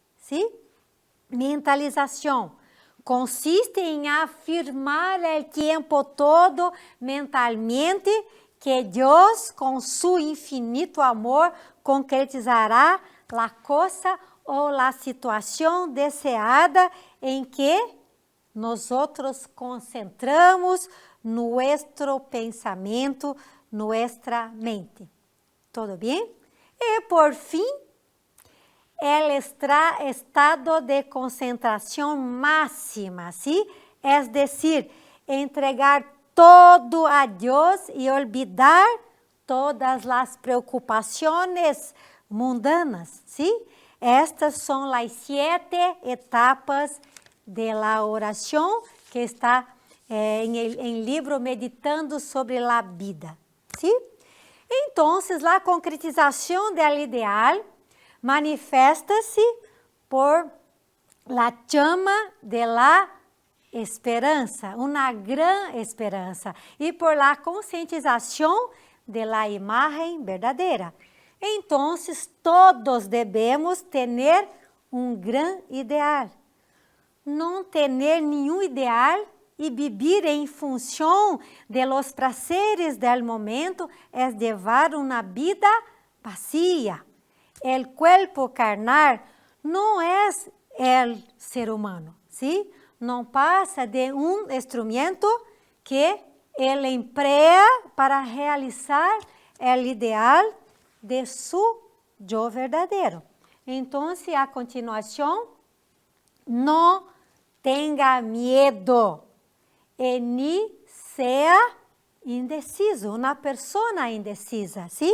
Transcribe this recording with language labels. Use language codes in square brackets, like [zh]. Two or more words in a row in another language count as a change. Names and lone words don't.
[pt] ¿Sí? Mentalização consiste em afirmar o tempo todo mentalmente que Deus, com su infinito amor, concretizará a coisa ou a situação desejada em que [es] nosotros concentramos nuestro pensamento, nuestra mente. ¿Todo bien? [pt] E por fim, [es] el estado de concentración máxima, ¿sí? Es decir, entregar todo a Dios y olvidar todas las preocupaciones mundanas, ¿sí? Estas son las 7 etapas de la oración que está en el libro Meditando sobre la Vida, ¿sí? Entonces, la concretización del ideal [pt] manifesta-se por la chama de la esperança, uma grande esperança, e por la conscientização de [es] la imagen [pt] verdadeira. Então, todos devemos ter gran ideal. Não ter nenhum ideal e viver em função de los prazeres [es] del momento [pt] é levar uma vida vazia. [es] El cuerpo carnal [pt] não é [es] el ser humano, [pt] ¿sí? Não passa de um instrumento que ele emprega para realizar o ideal de [es] su yo [pt] verdadeiro. Então, a continuação, não tenha medo e nem seja indeciso, uma pessoa indecisa, ¿sí?